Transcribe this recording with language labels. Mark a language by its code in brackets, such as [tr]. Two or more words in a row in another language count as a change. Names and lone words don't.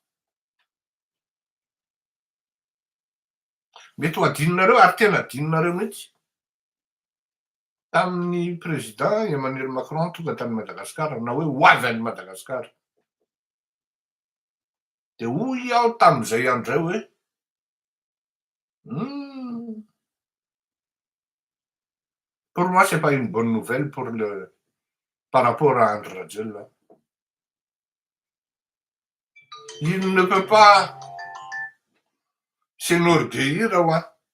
[mg] Mety ho adinonareo ary tena adinonareo mihitsy. Tamin'ny président Emmanuel Macron tonga tany Madagasikara na hoe ho avy any Madagasikara. De hoy aho tamin'izay andro zay hoe [fr] pour moi c'est pas une bonne nouvelle pour par rapport à André Rajoelina. Il ne peut pas s'enorgueillir, ouais.